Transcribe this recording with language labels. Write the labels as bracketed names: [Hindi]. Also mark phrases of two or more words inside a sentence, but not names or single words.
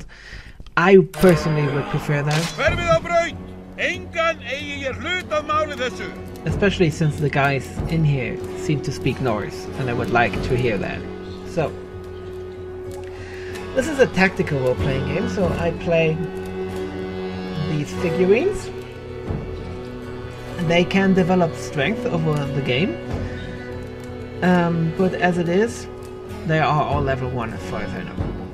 [English] I personally would prefer that. [Icelandic] Hverfið á braut! Engan eigi ég hlut að máli þessu! [English] Especially since the guys in here seem to speak Norse, and I would like to hear that. So, this is a tactical role-playing game, so I play these figurines. They can develop strength over the game, but as it is, they are all level 1 as far as I know.